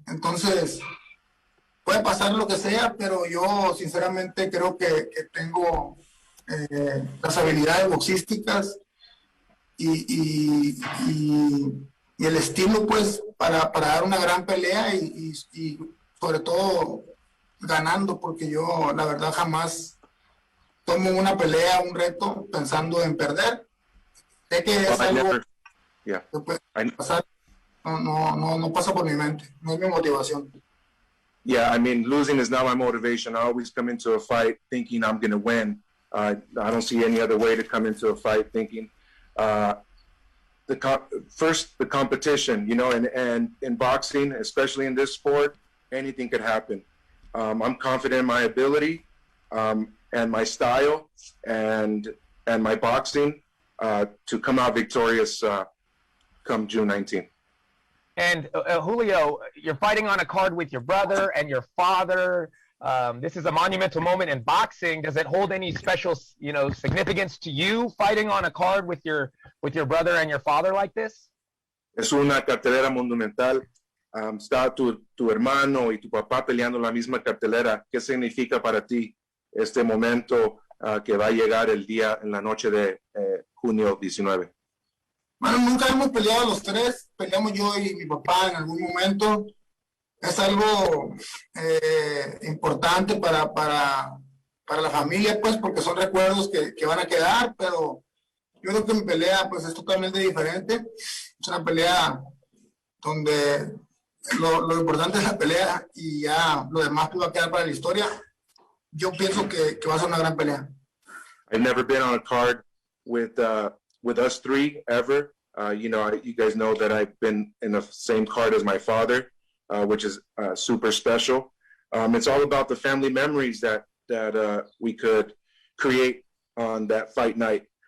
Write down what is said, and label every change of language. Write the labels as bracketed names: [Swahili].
[Spanish] Entonces, puede pasar lo que sea, pero yo sinceramente creo que tengo las habilidades boxísticas y el estilo, pues, para dar una gran pelea y sobre todo ganando, porque yo la verdad jamás tomo una pelea, un reto pensando en perder. Sé que es algo que puede pasar, no pasa por mi mente, no es mi motivación. [English] Yeah, I mean, losing is not my motivation. I always come into a fight thinking I'm going to win. I don't see any other way to come into a fight thinking. First, the competition, you know, and in boxing, especially in this sport, anything could happen. I'm confident in my ability and my style and my boxing to come out victorious come June 19th. And Julio, you're fighting on a card with your brother and your father. This is a monumental moment in boxing. Does it hold any special, you know, significance to you fighting on a card with your brother and your father like this? [Spanish] Es una cartelera monumental. está tu hermano y tu papá peleando la misma cartelera. ¿Qué significa para ti este momento que va a llegar en la noche de junio 19? Bueno, nunca hemos peleado los tres, peleamos yo y mi papá en algún momento. Es algo importante para la familia, pues, porque son recuerdos que van a quedar, pero yo creo que mi pelea, pues, es totalmente diferente. Es una pelea donde lo importante es la pelea y ya lo demás pues, va a quedar para la historia. Yo pienso que va a ser una gran pelea. [English] I've never been on a card with us three ever. You guys know that I've been in the same card as my father, which is super special. It's all about the family memories that we could create on that fight night.